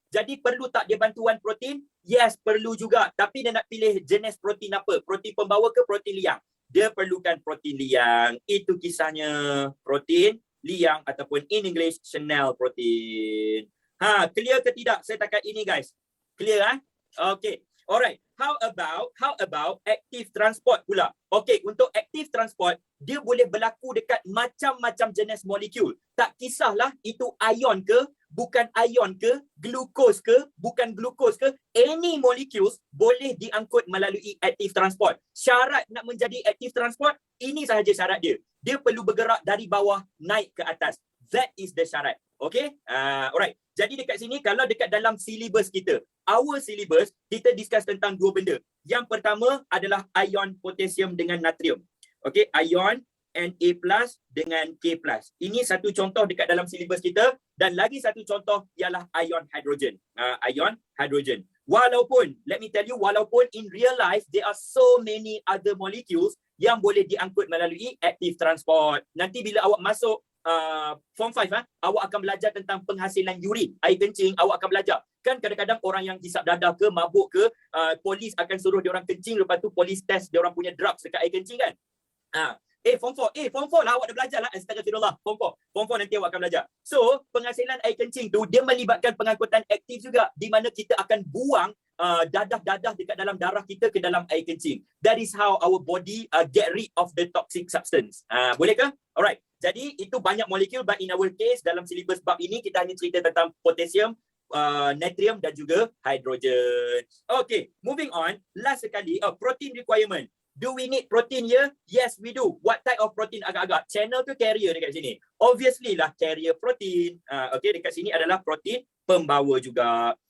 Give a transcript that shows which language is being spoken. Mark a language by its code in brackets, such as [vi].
[ms] Jadi perlu tak dia bantuan protein? Yes, perlu juga. Tapi dia nak pilih jenis protein apa? Protein pembawa ke protein liang? Dia perlukan protein liang. Itu kisahnya. Protein liang ataupun in English, Chanel protein. Clear ke tidak setakat ini guys? [en] Clear Okay. Alright. How about active transport pula? [ms] Okey, untuk active transport, dia boleh berlaku dekat macam-macam jenis molekul. Tak kisahlah itu ion ke, bukan ion ke, glukos ke, bukan glukos ke, [en] any molecules [ms] boleh diangkut melalui active transport. Syarat nak menjadi active transport, ini sahaja syarat dia. Dia perlu bergerak dari bawah naik ke atas. [en] That is the [ms] syarat. Okay? Alright. Jadi dekat sini, kalau dekat dalam syllabus kita, [en] our syllabus, [ms] kita discuss tentang dua benda. Yang pertama adalah ion potasium dengan natrium. Okay? Ion Na+ dengan K+. Ini satu contoh dekat dalam syllabus kita. Dan lagi satu contoh ialah ion hydrogen. Ion hydrogen. [en] Walaupun, let me tell you, walaupun in real life, there are so many other molecules [ms] yang boleh diangkut melalui active transport. Nanti bila awak masuk form 5, awak akan belajar tentang penghasilan urin, air kencing, awak akan belajar. Kan kadang-kadang orang yang hisap dadah ke, mabuk ke, polis akan suruh diorang kencing, lepas tu polis test diorang punya drugs dekat air kencing kan. Form 4 lah awak dah belajar lah. Astagfirullah. Form 4 nanti awak akan belajar. So, penghasilan air kencing tu dia melibatkan pengangkutan aktif juga, di mana kita akan buang dadah-dadah dekat dalam darah kita ke dalam air kencing. [en] That is how our body get rid of the toxic substance. [ms] Boleh ke? Alright. Jadi itu banyak molekul, [en] but in our case [ms] dalam silibus bab ini kita hanya cerita tentang potassium, natrium dan juga hidrogen. Okay, moving on. Last sekali, protein requirement. [en] Do we need protein here? Yes, we do. What type of protein [ms] agak-agak? [en] Channel ke carrier [ms] dekat sini? [en] Obviously lah carrier protein. [ms] Okay, dekat sini adalah protein pembawa juga.